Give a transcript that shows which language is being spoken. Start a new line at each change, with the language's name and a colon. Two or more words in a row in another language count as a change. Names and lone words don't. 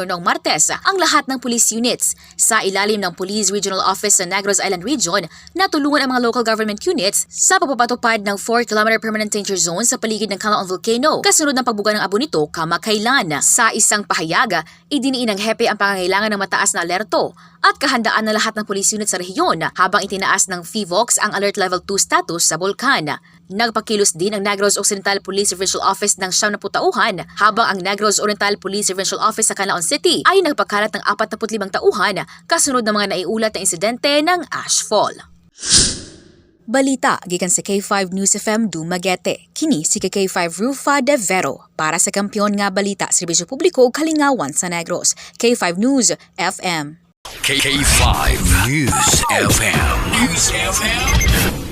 Filipino: noong Martes ang lahat ng
English: police units
Filipino: sa ilalim ng Police Regional Office sa Negros Island Region na tulungan ang mga
English: local government units
Filipino: sa pagpapatupad ng 4-kilometer
English: permanent danger zone
Filipino: sa paligid ng Kanlaon Volcano kasunod ng pagbuga ng abo nito kamakailan. Sa isang pahayag, idiniin ng hepe ang pangangailangan ng mataas na alerto at kahandaan ng lahat ng
English: police units
Filipino: sa rehiyon habang itinaas ng FIVOX ang Alert Level 2 status sa bulkan. Nagpakilos din ang Negros Occidental Police Provincial Office ng 70 tauhan habang ang Negros Oriental Police Provincial Office sa Kanlaon City ay nagpakalat ng 45 tauhan kasunod ng mga naiulat na insidente ng ashfall.
Cebuano: Balita gikan sa K5 News FM Dumaguete. Kini si K5 Rufa de Vero para sa kampiyon nga balita serbisyo publiko ug kalingawan sa Negros. K5 News FM. K5 News FM.